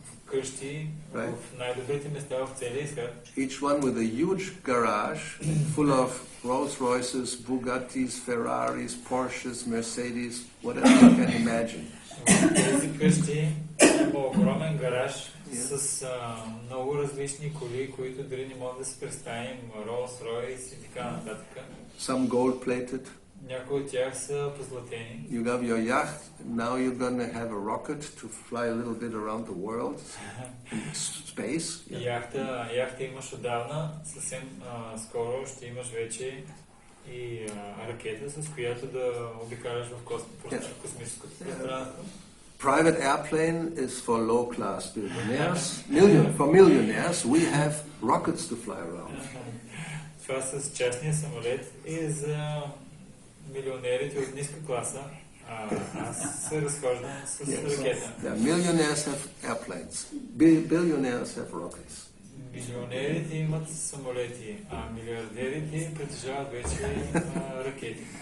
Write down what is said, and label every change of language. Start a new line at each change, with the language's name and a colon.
Bulgarian: къщи в най-добрите места в целия свят.
English: Each one with a huge garage full of Rolls Royces, Bugattis, Ferraris, Porsches, Mercedes, whatever you can imagine.
Bulgarian: В тези къщи има огромен гараж с много различни коли, които дори не могат да се представим, Rolls Royce и така нататък.
English: Some gold plated.
Bulgarian: Някои от тях са позлатени.
English: You have your yacht. Now you're going to have a rocket to fly a little bit around the world in space.
Bulgarian: Яхта имаш отдавна. Съвсем скоро ще имаш вече и ракета, с която да обикаляш в космическото пространство.
English: Private airplane is for low-class billionaires. For millionaires, we have rockets to fly around.
Bulgarian: Това с частния самолет е за милионерите от ниска класа. Аз се разхождам с ракета.
English: Millionaires have airplanes. Billionaires have rockets.
Bulgarian: Милионерите имат самолети, а милиардерите притежават вече ракети.